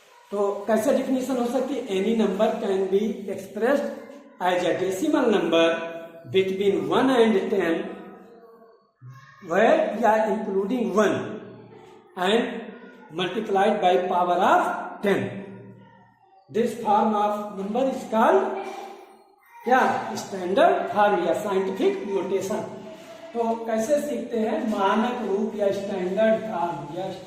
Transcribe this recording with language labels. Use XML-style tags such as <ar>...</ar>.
<hi>तो कैसे डिफिनीशन हो सकती है?</hi> <en>Any number can be expressed as a decimal number between 1 and 10 where we are including 1 and multiplied by power of 10. This form of number is called क्या?</en> <hi>Standard form या scientific notation. तो कैसे सीखते हैं? मानक रूप या स्टैंडर्ड फॉर्म या</hi>